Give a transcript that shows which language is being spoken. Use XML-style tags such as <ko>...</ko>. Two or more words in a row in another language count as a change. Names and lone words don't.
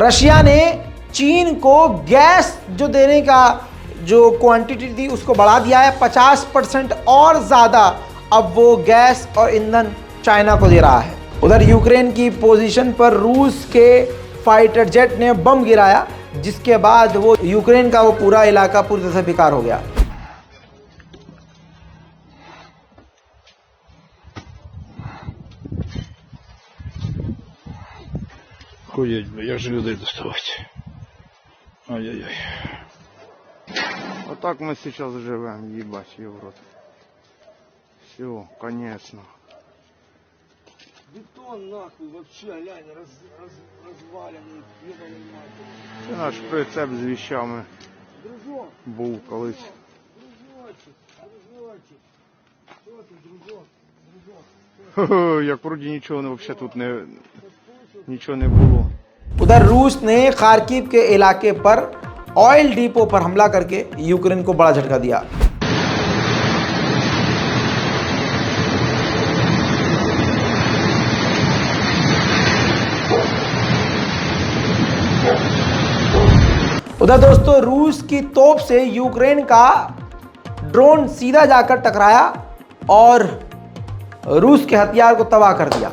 <hi>रशिया ने चीन को गैस जो देने का जो क्वांटिटी थी उसको बढ़ा दिया है 50% और ज़्यादा। अब वो गैस और ईंधन चाइना को दे रहा है। उधर यूक्रेन की पोजीशन पर रूस के फाइटर जेट ने बम गिराया, जिसके बाद वो यूक्रेन का वो पूरा इलाका पूरी तरह से बेकार हो गया।</hi> <ru>Охуеть, бля,</ru> <uk>як же людей доставати? Ай-яй-яй.</uk> <ru>Вот так мы сейчас живем, ебать, ее в рот. Все, конечно. Бетон нахуй вообще, глянь, разваленный, ебаный нахуй.</ru> <uk>Це наш прицеп з віщами Дружок, був колись. дружочек, дружочек. Що ти, дружок, дружок? Хо-хо, як вроді нічого взагалі тут нічого не було.</uk> <hi>उधर रूस ने खार्किव के इलाके पर ऑयल डिपो पर हमला करके यूक्रेन को बड़ा झटका दिया। उधर दोस्तों रूस की तोप से यूक्रेन का ड्रोन सीधा जाकर टकराया और रूस के हथियार को तबाह कर दिया।</hi>